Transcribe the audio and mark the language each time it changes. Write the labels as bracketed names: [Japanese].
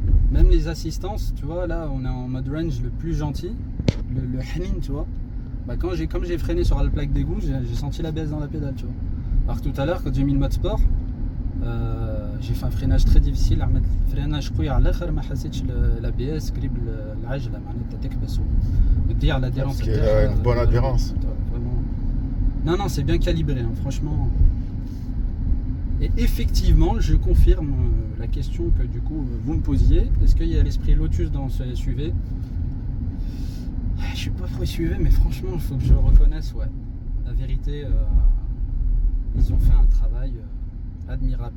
[French] Même les assistances, tu vois, là on est en mode range le plus gentil, le Hanin, tu vois. Bah, comme j'ai freiné sur la plaque d'égout, j'ai senti la baisse dans la pédale, tu vois. Alors que tout à l'heure, quand j'ai mis le mode sport, j'ai fait un freinage très difficile. [Arabic] عملت freinage قوي على الاخر ما حسيتش l'ABS قريب العجله معناتها تكبس وتضيع l'adhérence. [French] Parce qu'il y a une bonne adhérence. Vraiment. Non, c'est bien calibré, hein, franchement. Et effectivement, je confirme la question que du coup vous me posiez. Est-ce qu'il y a l'esprit Lotus dans ce SUV? Je suis pas trop SUV, mais franchement, il faut que je le reconnaisse. Ouais, la vérité, ils ont fait un travail admirable.